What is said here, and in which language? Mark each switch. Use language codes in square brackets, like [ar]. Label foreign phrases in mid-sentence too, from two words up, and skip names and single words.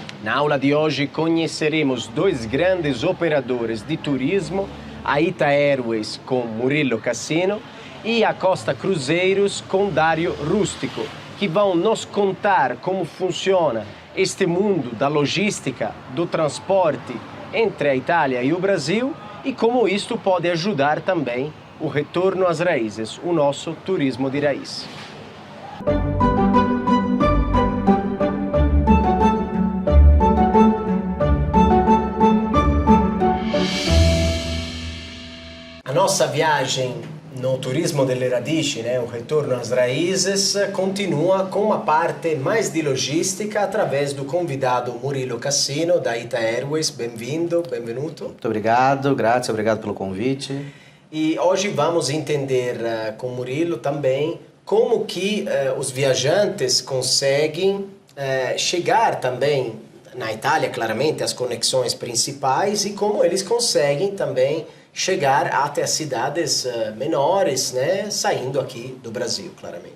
[pt] Na aula de hoje conheceremos dois grandes operadores de turismo, a Ita Airways com Murilo Cassino e a Costa Cruzeiros com Dario Rústico, que vão nos contar como funciona este mundo da logística, do transporte entre a Itália e o Brasil e como isto pode ajudar também o retorno às raízes, o nosso turismo de raiz. A nossa viagem no turismo [it] delle radici, [pt] o retorno às raízes, continua com uma parte mais de logística através do convidado Murilo Cassino, da Ita Airways. Bem-vindo, benvenuto. Muito obrigado, grazie, obrigado pelo convite. E hoje vamos entender com Murilo também como que os viajantes conseguem chegar também na Itália, claramente, as conexões principais, e como eles conseguem também chegar até as cidades menores, saindo aqui do Brasil, claramente.